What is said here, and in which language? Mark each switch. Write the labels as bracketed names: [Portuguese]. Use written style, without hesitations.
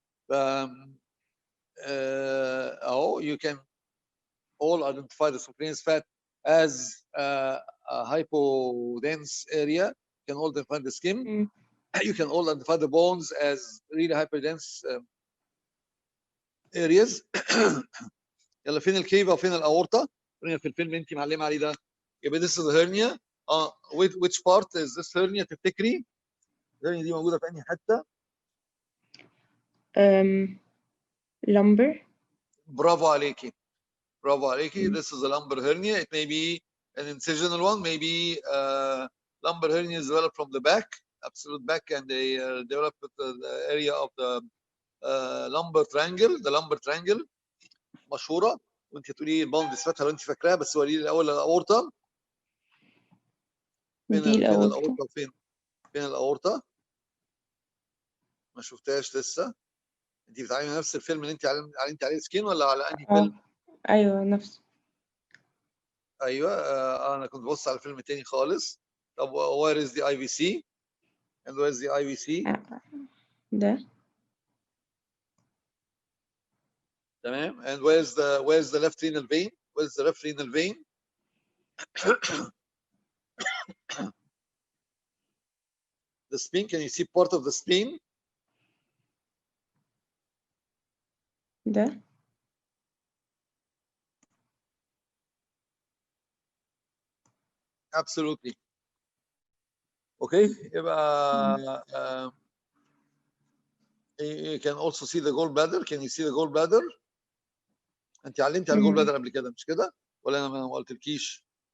[English] You can all identify the subcutaneous fat as a hypodense area. You can all identify the skin. You can all identify the bones as really hyperdense areas. [Arabic] يلا فين الكيفا وفين الاورطه؟ خلينا في الفيلم انت معلمه عليه ده. [English] يبقى this is the hernia. Which part is this hernia [Arabic] تفتكري؟ الهرنيا دي موجوده في انهي حته؟ [English] lumbar. [Arabic] برافو عليكي. برافو عليكي. [English] This is a lumbar hernia. It may be an incisional one, maybe lumbar hernia is developed from the back, absolute back, and they develop the area of the lumbar triangle. The lumbar triangle [Arabic] مشهوره، وانت تقولي الباوند صفاتها لو انت فاكراها، بس وريني الاول الاورطه. فين الاورطه وفين الاورطه؟ ما شفتهاش لسه. انت بتعلمي نفس الفيلم اللي انت علمتي عليه سكين ولا على انهي فيلم؟ ايوه نفسه. ايوه انا كنت ببص على فيلم تاني خالص. [English] طب where is the IVC and where is the IVC؟ [Arabic] ده. [English] تمام. and where is the left renal vein؟ where is the left renal vein؟ the spleen, can you see part of the spleen؟ [Arabic] ده. [English] absolutely. Okay. You can also see the gallbladder. Can you see the gallbladder؟ [Arabic] انت علمتي على الجول بلادر قبل كده مش كده؟ ولا انا ما قلتلكيش؟